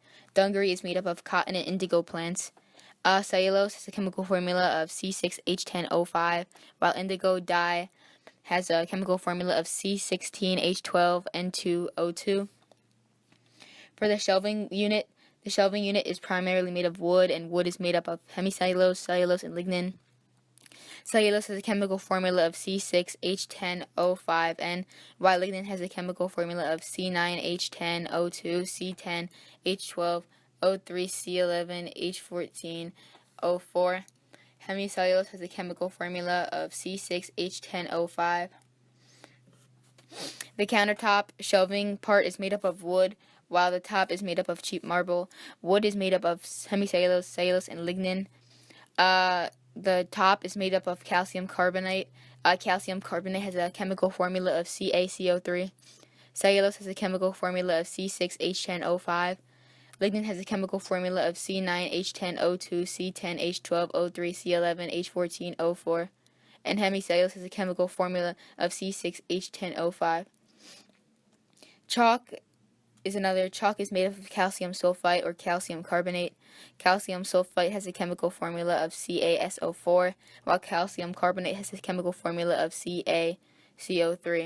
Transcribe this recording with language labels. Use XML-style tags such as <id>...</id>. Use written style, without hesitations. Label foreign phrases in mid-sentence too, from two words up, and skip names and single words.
<en>Dungaree is made up of cotton and indigo plants. Cellulose has a chemical formula of C6H10O5, while indigo dye has a chemical formula of C16H12N2O2. For the shelving unit is primarily made of wood, and wood is made up of hemicellulose, cellulose, and lignin. Cellulose has a chemical formula of C6H10O5N, while lignin has a chemical formula of C9H10O2, C10H12O3, C11H14O4. Hemicellulose has a chemical formula of C6H10O5. The countertop shelving part is made up of wood, while the top is made up of cheap marble. Wood is made up of hemicellulose, cellulose, and lignin. The top is made up of calcium carbonate. Calcium carbonate has a chemical formula of CaCO3. Cellulose has a chemical formula of C6H10O5. Lignin has a chemical formula of C9H10O2, C10H12O3, C11H14O4. And hemicellulose has a chemical formula of C6H10O5. Chalk is made up of calcium sulfite or calcium carbonate. Calcium sulfite has a chemical formula of CaSO4, while calcium carbonate has a chemical formula of CaCO3.</en>